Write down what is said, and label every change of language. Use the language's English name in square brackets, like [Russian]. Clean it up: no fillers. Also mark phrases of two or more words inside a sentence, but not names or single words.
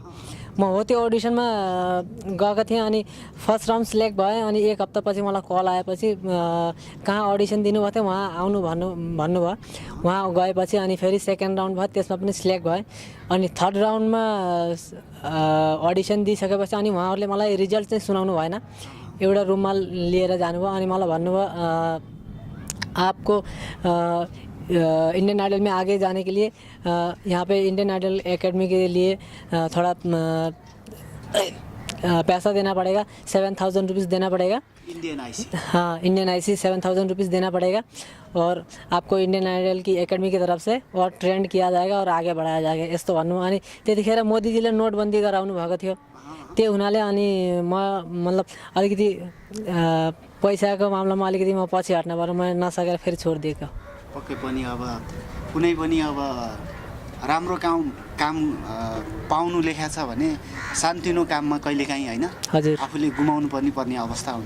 [Nepali] म हो त्यो अडिसनमा गएको थिएँ अनि फर्स्ट राउन्ड सिलेक्ट भएँ अनि एक हप्तापछि मलाई कल आएपछि कहाँ अडिसन दिनुभएको थियो वहाँ आउनु भन्नुभयो। वहाँ गएपछि अनि फेरि सेकेन्ड राउन्ड भयो, त्यसमा पनि सिलेक्ट भएँ। अनि थर्ड राउन्डमा अडिसन दिइसकेपछि अनि उहाँहरूले मलाई रिजल्ट चाहिँ सुनाउनु भएन, एउटा रुममा लिएर जानुभयो अनि मलाई भन्नुभयो [Hindi] आपको इंडियन आइडल में आगे जाने के लिए यहाँ पे इंडियन आइडल एकेडमी के लिए थोड़ा पैसा देना पड़ेगा, 7,000 रुपीज़ देना पड़ेगा। इंडियन आईसी 7,000 रुपीज़ देना पड़ेगा और आपको इंडियन आइडल की एकेडमी की तरफ से और ट्रेंड किया जाएगा और आगे बढ़ाया जाएगा [Nepali] यस्तो भन्नु। अनि त्यतिखेर मोदीजीले नोटबन्दी गराउनु भएको थियो, त्यो हुनाले अनि म मतलब अलिकति पैसाको मामलामा अलिकति म पछि हट्न पर्यो, म नसकेर फेरि छोडिदिएको। पक्कै पनि अब कुनै पनि अब राम्रो काम पाउनु लेखा छ भने सानोतिनो काममा कहिलेकाहीँ होइन आफूले गुमाउनु पर्ने अवस्था हुन्छ।